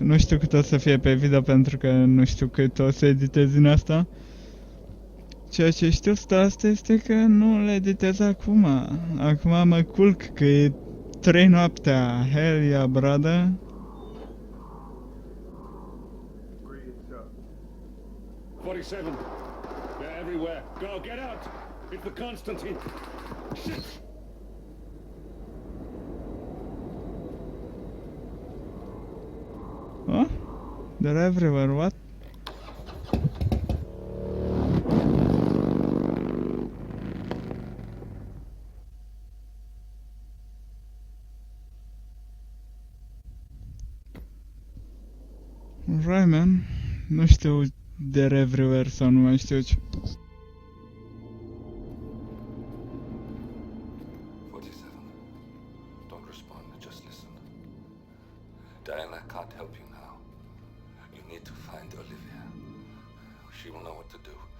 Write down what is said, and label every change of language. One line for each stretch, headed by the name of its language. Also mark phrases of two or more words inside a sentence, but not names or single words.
Romanian: Nu știu cât o să fie pe video pentru că nu știu cât o să editez din asta. Ceea ce știu asta este că nu le editez acum. Acum mă culc că e 3 noaptea.
English: Hell yeah, brother. Greetings, sir. 47. They're everywhere. Go, get out! It's the Constantine. Shit! Huh? They're everywhere, what? Right, man.
Romanian: Nu știu
English: they're everywhere
Romanian: sau nu mai știu ce. 47. Don't respond, just listen. Diana can't help you now. You need to find Olivia. She will know what to do.